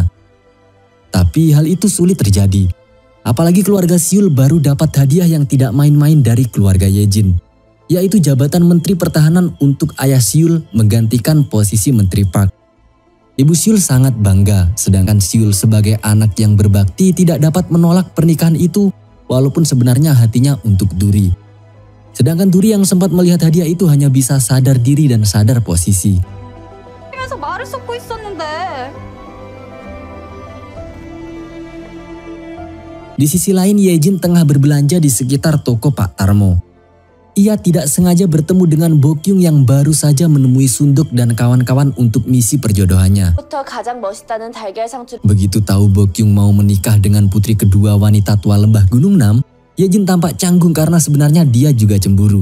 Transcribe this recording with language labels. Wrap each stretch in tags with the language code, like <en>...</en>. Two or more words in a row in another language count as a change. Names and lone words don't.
<id>Tapi hal itu sulit terjadi. Apalagi keluarga Siul baru dapat hadiah yang tidak main-main dari keluarga Yejin, yaitu jabatan Menteri Pertahanan untuk ayah Siul menggantikan posisi Menteri Park. Ibu Siul sangat bangga, sedangkan Siul sebagai anak yang berbakti tidak dapat menolak pernikahan itu walaupun sebenarnya hatinya untuk Duri. Sedangkan Duri yang sempat melihat hadiah itu hanya bisa sadar diri dan sadar posisi.</id> <ko>말을 쏟고 있었는데.</ko> <id>Di sisi lain, Yejin tengah berbelanja di sekitar toko Pak Tarmo. Ia tidak sengaja bertemu dengan Bokyung yang baru saja menemui Sunduk dan kawan-kawan untuk misi perjodohannya. Begitu tahu Bokyung mau menikah dengan putri kedua wanita tua lembah Gunung Nam, Yejin tampak canggung karena sebenarnya dia juga cemburu.</id>